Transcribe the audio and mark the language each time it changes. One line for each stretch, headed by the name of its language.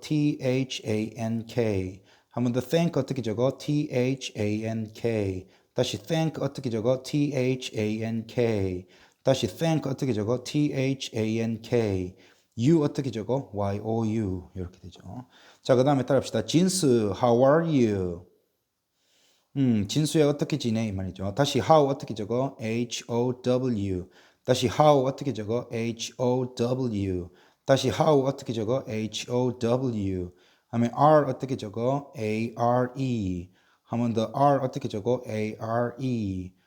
English: T-H-A-N-K.
Korean: 한 번 더 thank 어떻게 적어?
English: T-H-A-N-K.
Korean: 다시 thank 어떻게 적어?
English: T-H-A-N-K.
Korean: 다시 thank 어떻게 적어?
English: T-H-A-N-K.
Korean: you 어떻게 적어?
English: Y-O-U.
Korean: 이렇게 되죠. 자, 그 다음에 따라합시다.
English: 진수, how are you?
Korean: 진수야 어떻게 지내? 이 말이죠. 다시 how 어떻게 적어?
English: H-O-W.
Korean: 다시 how 어떻게 적어?
English: H-O-W.
Korean: 다시 how 어떻게 적어?
English: H-O-W.
Korean: 하면 R 어떻게 적어?
English: A-R-E.
Korean: 한 번 더 R 어떻게 적어? A-R-E.